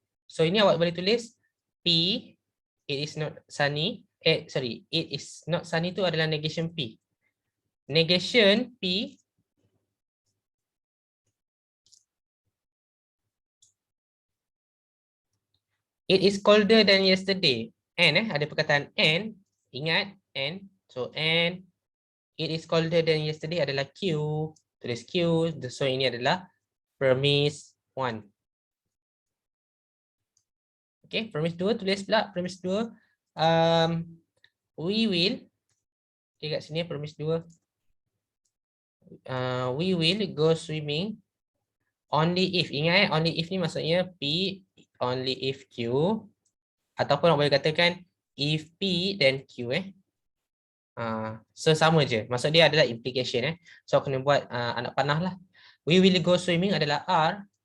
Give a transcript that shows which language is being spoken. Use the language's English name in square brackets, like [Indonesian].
[Malay] So ini awak boleh tulis P, [English] it is not sunny. It is not sunny [Malay] tu adalah negation P. [English] Negation P it is colder than yesterday. And [Malay] ada perkataan and, ingat and. [English] So and it is colder than yesterday [Malay] adalah Q. Tulis Q. So ini adalah premise 1. Okay, premise 2 tulis pula premise 2. We will. Okay, kat sini premise 2. [English] We will go swimming only if. [Malay] Ingat only if ni maksudnya P only if Q. Ataupun boleh katakan if P then Q So sama je. Maksud dia adalah implication So kena buat anak panah lah. [English] We will go swimming [Malay] adalah R.